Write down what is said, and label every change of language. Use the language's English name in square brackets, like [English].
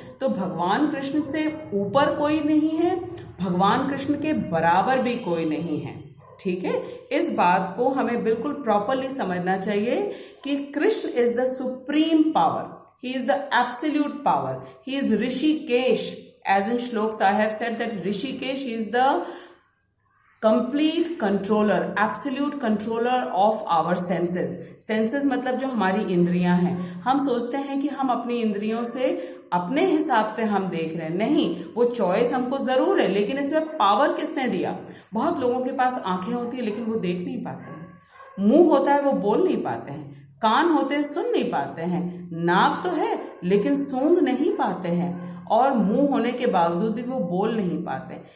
[Hindi] तो भगवान कृष्ण से ऊपर कोई नहीं है, भगवान कृष्ण के बराबर भी कोई नहीं है। ठीक है, इस बात को हमें बिल्कुल प्रॉपरली समझना चाहिए कि [English] Krishna is the supreme power, he is the absolute power, he is Rishikesh. As in shloks I have said that Rishikesh is the complete controller, absolute controller of our senses. [Hindi] Senses मतलब जो हमारी इंद्रियां हैं। हम सोचते हैं कि हम अपनी इंद्रियों से अपने हिसाब से हम देख रहे हैं, नहीं, वो चॉइस हमको जरूर है, लेकिन इसमें पावर किसने दिया? बहुत लोगों के पास आंखें होती है लेकिन वो देख नहीं पाते हैं, मुंह होता है वो बोल नहीं पाते हैं, कान होते हैं सुन नहीं पाते हैं, नाक तो है लेकिन सूंघ नहीं पाते हैं, और मुंह होने के बावजूद भी वो बोल नहीं पाते।